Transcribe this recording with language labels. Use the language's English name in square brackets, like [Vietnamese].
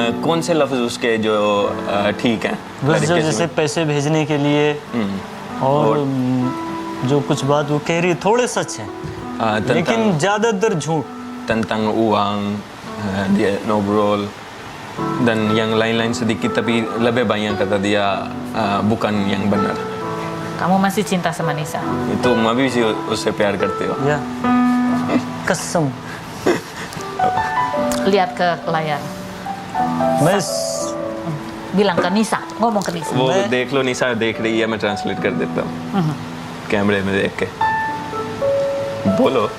[Hindi] कौन से लफ्ज उसके जो ठीक हैं बस जो तरीके से? जैसे पैसे भेजने के लिए और जो कुछ बात वो कह रही है थोड़े सच हैं [Indonesian] tentang [Hindi] लेकिन ज्यादातर झूठ [Indonesian] tentang uang, dia ngobrol dan yang lain-lain sedikit tapi lebih banyak kata dia bukan yang benar. Kamu masih cinta sama Nisa? [Hindi] Itu अभी भी उससे प्यार करते हो? या कसम [Indonesian] Lihat ke layar. [Hindi] मैं [Indonesian] Bilang ke Nisa, ngomong ke Nisa. [Hindi] वो देख लो निशा देख रही है मैं ट्रांसलेट कर देता हूँ कैमरे में देख के बोलो